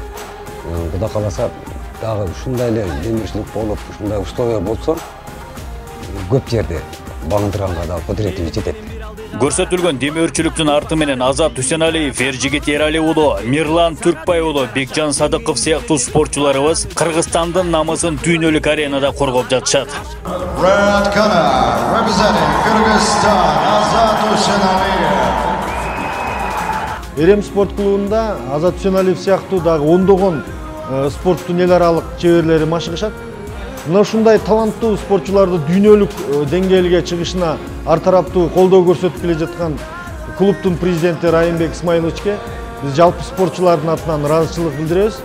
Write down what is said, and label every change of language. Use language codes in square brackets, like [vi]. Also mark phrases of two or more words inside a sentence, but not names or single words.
[ky] Кудай кааласа дагы ушундай эле демирчилик болуп, ушундай условия болсо көп жерде багындырганга да кудуретибиз жетет. Көрсөтүлгөн демөөрчүлүктүн арты менен Азат Дүйсеналиев, Эржигит Эрали уулу, Мирлан Түркбай уулу, Бекжан Садыков сыяктуу спортчуларыбыз Кыргызстандын намысын дүйнөлүк аренада коргоп жатышат. [en] Red corner, representing Kyrgyzstan, Azat Dүйсеналиев. [ky] Рем спорт клубунда Азат Дүйсеналиев сыяктуу дагы ондогон спорттун эл аралык чеберлери машыгышат. Мына ушундай таланттуу спортчуларды дүйнөлүк деңгээлге чыгышына ар тараптуу колдоо көрсөтүп келе жаткан клубтун президенти Райымбек Исмаиловичке биз жалпы спортчулардын атынан ыраазычылык билдиребиз.